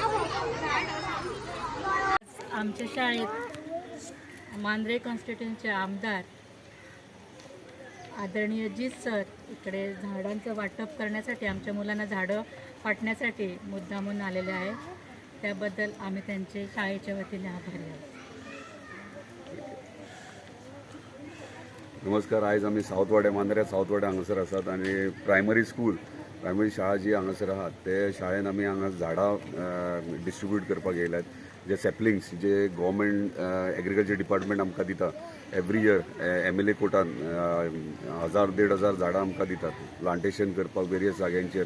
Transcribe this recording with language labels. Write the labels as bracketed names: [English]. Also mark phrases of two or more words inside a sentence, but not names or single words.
[Marathi] आमच्या शाळेत मांद्रे कॉन्स्टिट्युन्सीचे आमदार आदरणीय जीत सर इकडे झाडांचं वाटप करण्यासाठी, आमच्या मुलांना झाडं वाटण्यासाठी मुद्दामून आलेले आहे. त्याबद्दल आम्ही त्यांचे शाळेच्या वतीने आभारी आहोत. नमस्कार. [Konkani] आयज आमी सावथवाडे मांद्रे सावथवाडे हांगासर आसात आनी प्रायमरी शाळा जी हांगासर आहात ते शाळेन आमी हांगा झाडां डिस्ट्रिब्यूट करपाक येयल्यात. जे सॅपलिंग्स जे [English] government agriculture department [Konkani] आमकां दिता [English] every year, [Konkani] MLA कोटान 1000-1500 झाडां आमकां दितात प्लांटेशन करपाक वेरियस जाग्यांचेर.